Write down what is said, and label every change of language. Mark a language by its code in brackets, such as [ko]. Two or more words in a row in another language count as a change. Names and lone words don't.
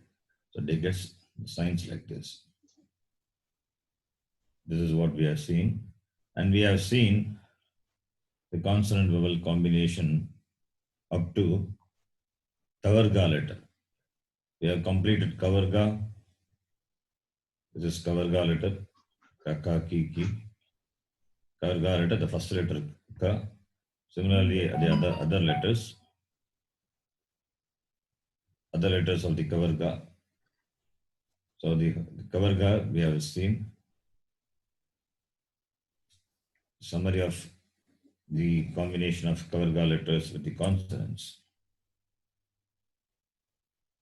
[en] So they get signs like this. This is what we are seeing. And we have seen the consonant vowel combination up to Kavarga letter. We have completed Kavarga. This is Kavarga letter. Ka, ki, ki. Kavarga letter, the first letter Ka. Similarly, the other letters of the Kavarga. So the Kavarga we have seen. Summary of the combination of Kavarga letters with the consonants.